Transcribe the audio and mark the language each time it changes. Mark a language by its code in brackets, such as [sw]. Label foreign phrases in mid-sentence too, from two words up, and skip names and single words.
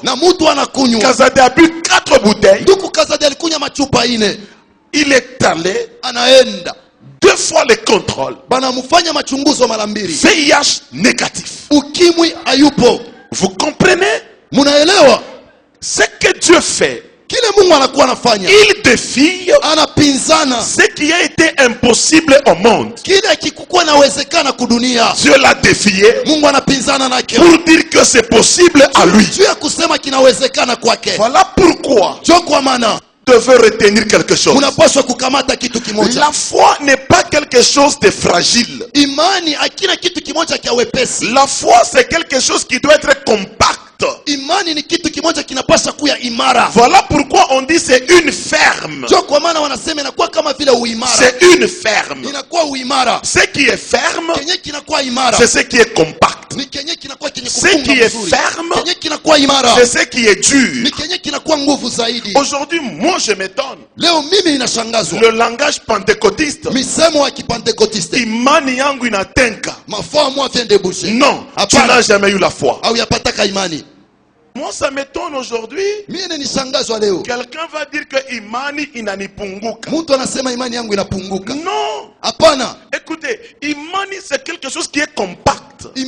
[sw] Na mtu anakunywa. [fr] Kazade a bu 4 bouteilles. [sw] Ndugu Kazadi alikunya machupa ine. [fr] Il est allé [sw] Anaenda. [fr] 2 fois le contrôle. [sw] Banamufanya machunguzo mara mbili. [fr] VIH négatif. [sw] Ukimwi hayupo. [fr] Vous comprenez? [sw] Munaelewa? [fr] Ce que Dieu fait, [sw] Kile Mungu anakuwa anafanya. [fr] il défie [sw] Anapinzana. [fr] ce qui a été impossible au monde. [sw] Kile kikukuwa nawezekana kudunia. [fr] Dieu l'a défié [sw] Mungu anapinzana nake. [fr] pour dire que c'est possible à lui. [sw] Juu ya kusema kinawezekana kwake. [fr] Voilà pourquoi [sw] Jo kwa maana [fr] tu veux retenir quelque chose. [sw] unapaswa kukamata kitu kimoja. [fr] La foi n'est pas quelque chose de fragile. [sw] Imani hakina kitu kimoja kia wepesi. [fr] La foi, c'est quelque chose qui doit être compact. [sw] Imani ni kitu kimoja kinapaswa kuya imara. [fr] Voilà pourquoi on dit c'est une ferme. [sw] Jo kwa maana wanasema inakuwa kama vile uimara. [fr] C'est une ferme. [sw] Inakuwa uimara. [fr] Ce qui est ferme, [sw] Kenye kinakuwa imara. [fr] c'est ce qui est compact. compacte. Ce qui est ferme, c'est ce qui est dur. Aujourd'hui, moi je m'étonne. Le langage pentecôtiste. [sw] Imani yangu inatenka. [fr] Non, tu n'as jamais eu la foi. Moi ça m'étonne aujourd'hui. Quelqu'un va dire que [sw] imani inanipunguka. [fr] Non. Écoutez, imani c'est quelque chose qui est compact.